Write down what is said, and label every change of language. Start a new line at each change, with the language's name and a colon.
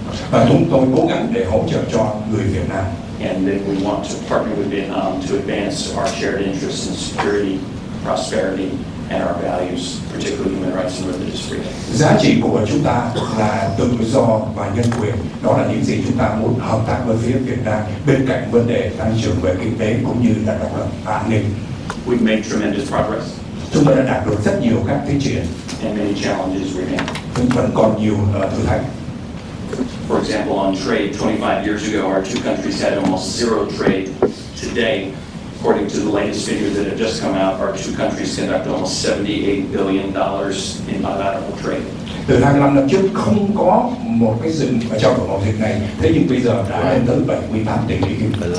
Vietnamese: Và chúng tôi cố gắng để hỗ trợ cho người Việt Nam.
English: And then we want to partner with Vietnam to advance our shared interests in security, prosperity, and our values, particularly human rights and religious freedom.
Vietnamese: Giá trị của chúng ta là tự do và nhân quyền. Đó là những gì chúng ta muốn hợp tác với phía Việt Nam bên cạnh vấn đề tăng trưởng về kinh tế cũng như là độc lập và an ninh.
English: We've made tremendous progress.
Vietnamese: Chúng tôi đã đạt được rất nhiều các tiến triển.
English: And many challenges remain.
Vietnamese: Vẫn còn nhiều thử thách.
English: For example, on trade, 25 years ago, our two countries had almost zero trade. Today, according to the latest figures that have just come out, our two countries conduct almost $78 billion in bilateral trade.
Vietnamese: Từ 25 năm trước không có một cái sự trao đổi mậu dịch này, thế nhưng bây giờ đã lên tới 78 tỷ Mỹ Kim.